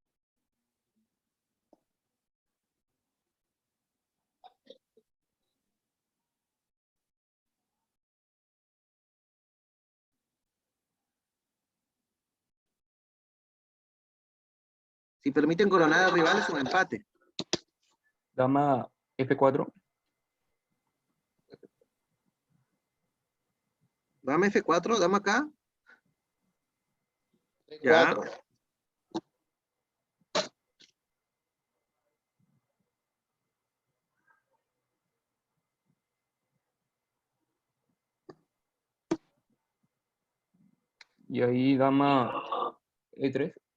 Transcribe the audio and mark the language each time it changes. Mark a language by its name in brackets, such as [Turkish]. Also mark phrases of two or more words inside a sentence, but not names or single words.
[Spanish] Si permiten coronar al rival es un empate. Dama F4. Dama F4, dama acá. Ya. 4. Y ahí dama E3.